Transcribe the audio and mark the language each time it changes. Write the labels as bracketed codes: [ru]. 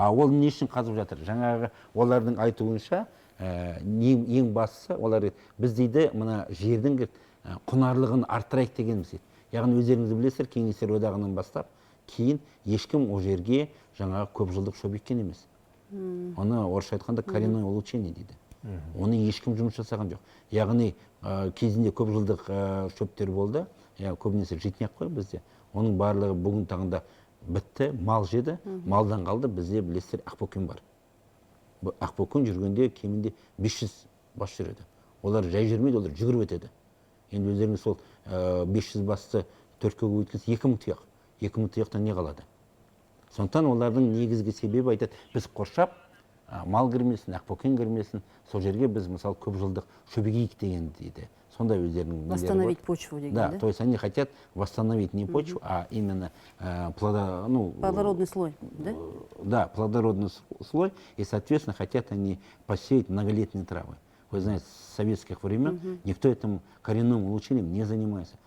[kk] Ол не үшін қазып жатыр? Жаңағы олардың айтуынша ең бастысы олар біз дейді мына жердің құнарлығын арттырайық дегеніміз дейді. Яғни өздеріңіз білесіздер, Кеңестер одағынан бастап кейін ешкім ол жерге жаңағы көп жылдық шөп еккен емес. Оны орысша айтқанда [ru] коренное улучшение [kk] дейді. Оны ешкім жұмыс жасаған жоқ. Яғни кезінде көп жылдық шөптер болды, көбінесе житняк қой бізде. Оның барлығы бүгін таңда бітті, мал жеді, малдан қалды. Бізде білесіздер ақбөкен бар. Ақбөкен жүргенде кемінде 500 бас жүреді. Олар жай жүрмейді, олар жүгіріп өтеді. Енді өздеріңіз сол 500 басты 4-ке көбейтілсе 2000 тұяқ. 2000 тұяқтан не қалады? Сондықтан олардың негізгі себебі айтады, біз қоршап, мал кірмесін, ақбөкен кірмесін, сол жерге біз мысалы көп жылдық шөбегейік деген дейді. Сондай өздерінің [ru] восстановить почву деген, да? То есть они хотят восстановить не почву, а именно плодородный слой, да? Да, плодородный слой, и, соответственно, хотят они посеять многолетние травы. Вы знаете, с советских времен никто этим коренным улучшением не занимается.